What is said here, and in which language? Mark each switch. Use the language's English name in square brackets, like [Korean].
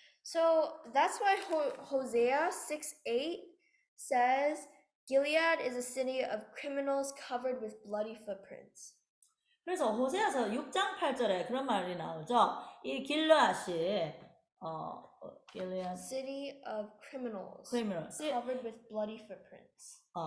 [English] So that's why Hosea 6:8 says Gilead is a city of criminals covered with bloody footprints. [Korean] 그래서 호세아서 6장 8절에 그런 말이 나오죠. 이 길르앗이 Gilead [English] city of criminals criminals covered with bloody footprints.